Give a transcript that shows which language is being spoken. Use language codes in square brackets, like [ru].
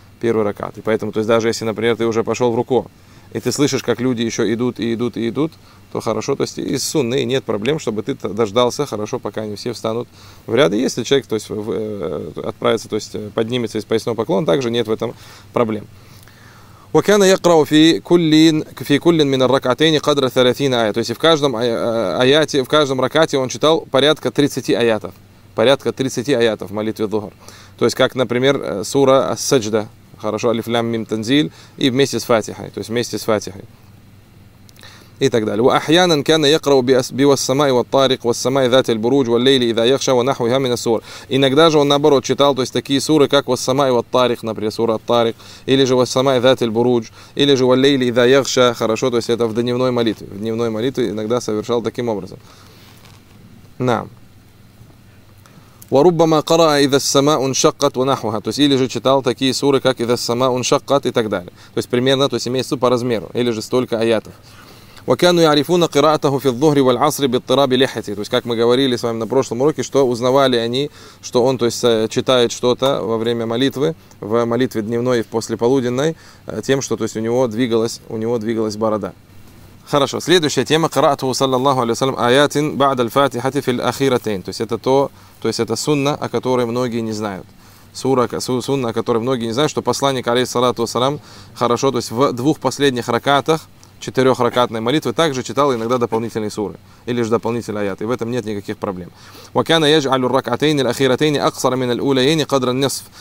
[ru] И поэтому, то есть, даже если, например, ты уже пошел в руку, и ты слышишь, как люди еще идут и идут и идут, то хорошо, то есть из сунны нет проблем, чтобы ты дождался, хорошо, пока они все встанут в ряды. Если человек, то есть, отправится, то есть поднимется из поясного поклона, также нет в этом проблем. [ar] وكان يقرأ في كل من الركعتين قدر 30 آية. [ru] То есть в каждом ракате он читал порядка 30 аятов. Порядка 30 аятов в молитве Дзухр. То есть, как, например, сура Ас-Саджда. Хорошо, алиф лям мим танзил, и вместе с Фатихой, то есть вместе с Фатихой. И так далее. [ar] وأحياناً كان يقرأ بالسماء والطارق والسماء ذات البروج والليل إذا يخشى ونحوها من السور. [ru] Иногда же он наоборот читал, то есть такие суры, как [ar] والسماء والطارق, [ru] например, сура الطارق, или же [ar] والسماء ذات البروج, [ru] или же [ar] والليل إذا يخشى. [ru] Хорошо, то есть это в дневной молитве. В дневной молитве иногда совершал таким образом. Нам. [ar] وربما قرأ إذا السماء انشقت ونحوها. [ru] То есть или же читал такие суры, как [ar] إذا السماء انشقت [ru] и так далее. То есть примерно, то есть имеется по размеру, или же столько аятов. [ar] وكانوا يعرفون قراءته في الظهر والعصر باضطراب لحيته. [ru] То есть как мы говорили с вами на прошлом уроке, что узнавали они, что он, то есть читает что-то во время молитвы, в молитве дневной и в послеполуденной, тем, что, то есть у него двигалась борода. Хорошо, следующая тема. [ar] قرأته صلى الله عليه وسلم آيات بعد الفاتحة في الأخيرتين. [ru] То есть это сунна, о которой многие не знают. Сунна, о которой многие не знают, что посланник, алейхиссалату вассалям, хорошо, то есть в двух последних ракатах, четырехракатной молитвы, также читал иногда дополнительные суры, или же дополнительные аяты. И в этом нет никаких проблем. [ar] وَكَانَ يَجْعَلُ الرَّكْعَتَيْنِ الْأَخِيرَتَيْنِ أَقْصَرَ مِنَ الْأُولَيَيْنِ قَدْرَ النِّصْفِ.